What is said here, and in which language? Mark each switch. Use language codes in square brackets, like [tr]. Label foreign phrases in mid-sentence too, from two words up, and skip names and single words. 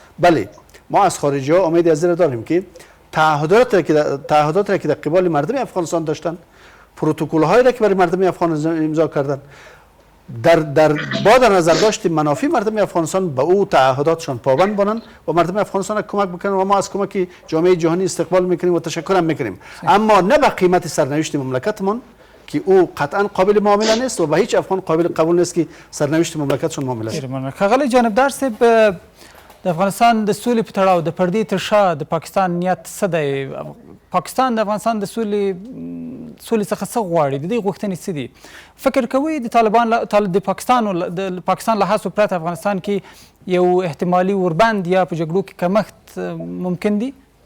[fa] بله ما از خارجی ها امید از این داریم که تعهدات را که در قبال مردم افغانستان داشتن، پروتکل هایی را که برای مردم افغانستان امضا کردن، در نظر داشت منافع مردم افغانستان به او تعهداتشان پابند باشند و مردم افغانستان کمک بکنن و ما از کمک جامعه جهانی استقبال میکنیم و تشکر هم میکنیم، اما نه به قیمت سرنوشت مملکتمان که او قطعا قابل معامله نیست و به هیچ افغان قابل قبول نیست که سرنوشت مملکتشون معامله شي. [ps] ښاغلی جانبدار صاحب، د افغانستان د سولې په تړاو د پردې تر شا د پاکستان نیت څه دی؟ پاکستان د افغانستان د سولې څخه څه غواړي؟ د دې غوښتنې څه دي؟ فکر کوئ د پاکستان له هڅو پرته افغانستان کې یو احتمالي اوربند یا په جګړو کې کمښت ممکن دی؟